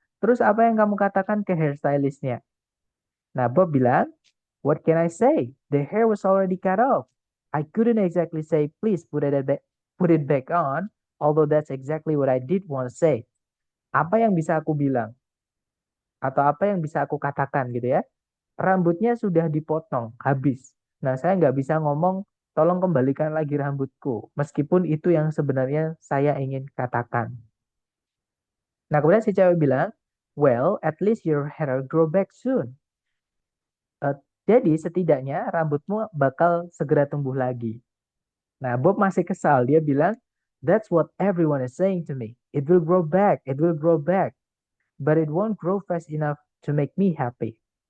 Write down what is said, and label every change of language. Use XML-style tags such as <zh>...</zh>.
<id>Terus apa yang kamu katakan ke hairstylistnya?</id> <en>Nah, Bob bilang, "What can I say? The hair was already cut off. I couldn't exactly say, please put it back on, although that's exactly what I did want to say."</en> <id>Apa yang bisa aku bilang? Atau apa yang bisa aku katakan gitu ya? Rambutnya sudah dipotong, habis. Nah, saya nggak bisa ngomong, "Tolong kembalikan lagi rambutku." Meskipun itu yang sebenarnya saya ingin katakan.</id> <en>Nah, kemudian si cewek bilang, "Well, at least your hair will grow back soon."</en> <id>Jadi setidaknya rambutmu bakal segera tumbuh lagi. Nah, Bob masih kesal.</id> <en>Dia bilang, "That's what everyone is saying to me. It will grow back, it will grow back. But it won't grow fast enough to make me happy."</en>